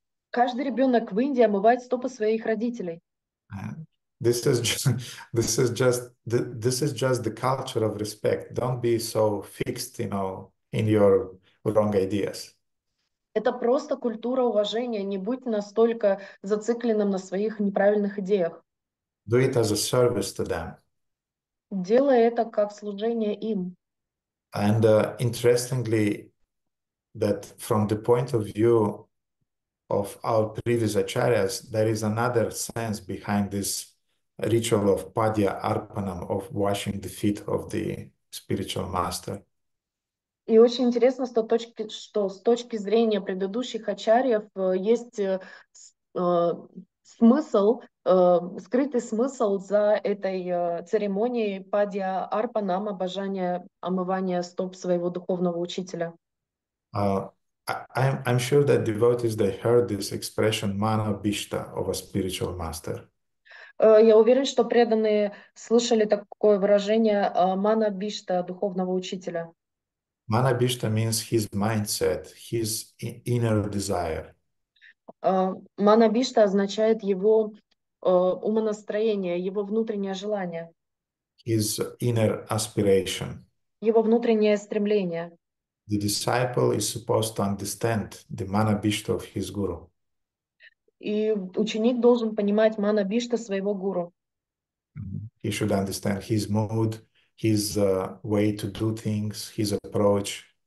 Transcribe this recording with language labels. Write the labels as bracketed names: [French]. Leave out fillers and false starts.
[Russian] Каждый ребенок в Индии омывает стопы своих родителей. [English] This is just the culture of respect. Don't be so fixed, in your wrong ideas. [Russian] Это просто культура уважения. Не будь настолько зацикленным на своих неправильных идеях. [English] Do it as a service to them. [Russian] Делай это как служение им. [English] And interestingly, that from the point of view of our previous acharyas, there is another sense behind this ritual of padya arpanam, of washing the feet of the spiritual master. [Russian] И очень интересно, что с точки зрения предыдущих ачарьев есть смысл, скрытый смысл за этой церемонией падья арпанам, обожания, омывания стоп своего духовного учителя. [English] I'm sure that devotees, they heard this expression mana bishta of a spiritual master. [Russian] Я уверен, что преданные слышали такое выражение мана бишта, духовного учителя. [English] Mana bishta means his mindset, his inner desire. [Russian] Мана бишта означает его умонастроение, его внутреннее желание. [English] His inner aspiration. [Russian] Его внутреннее стремление. [English] The disciple is supposed to understand the mana bishta of his guru. [Russian] И ученик должен понимать мана бишта своего гуру. [English] He should understand his mood, his way to do things, his approach.